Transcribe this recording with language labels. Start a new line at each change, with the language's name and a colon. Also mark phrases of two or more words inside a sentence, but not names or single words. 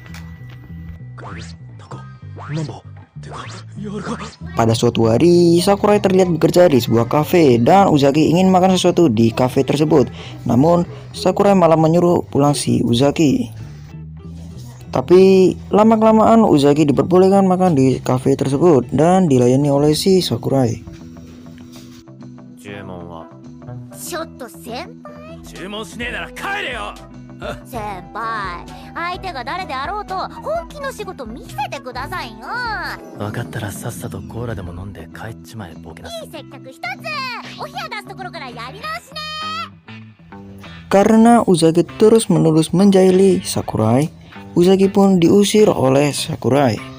Indonesian: Pada suatu hari, Sakurai terlihat bekerja di sebuah kafe dan Uzaki ingin makan sesuatu di kafe tersebut. Namun, Sakurai malah menyuruh pulang si Uzaki. Tapi, lama-kelamaan Uzaki diperbolehkan makan di kafe tersebut dan dilayani oleh si Sakurai.
Japanese: ちょっと先輩. 注文しねえなら帰れよ。先輩、相手が誰であろうと本気の仕事見せてくださいよ。分かったらさっさとコーラでも飲んで帰っちまえボケな。いい接客一つ。お部屋出すところからやり直しね。
Indonesian: Karena Uzaki terus-menerus menjahili Sakurai, Uzaki pun diusir oleh Sakurai.